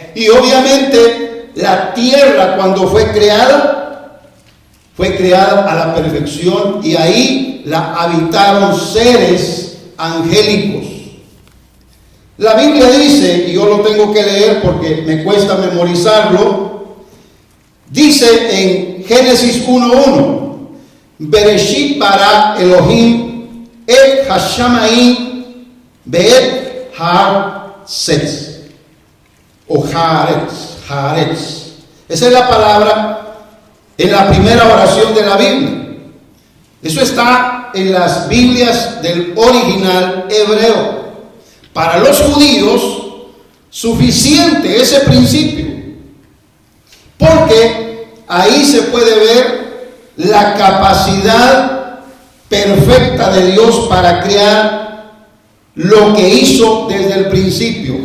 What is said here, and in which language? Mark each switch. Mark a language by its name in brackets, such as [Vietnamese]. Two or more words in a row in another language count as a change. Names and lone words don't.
[Spanish] Y obviamente la tierra cuando fue creada a la perfección, y ahí la habitaron seres angélicos. La Biblia dice, y yo lo tengo que leer porque me cuesta memorizarlo, dice en Génesis 1:1, [Hebrew] בראשית ברא אלהים את השמים ואת הארץ, o haaretz. [Spanish] Esa es la palabra en la primera oración de la Biblia. Eso está en las Biblias del original hebreo. Para los judíos, suficiente ese principio, porque ahí se puede ver la capacidad perfecta de Dios para crear lo que hizo desde el principio.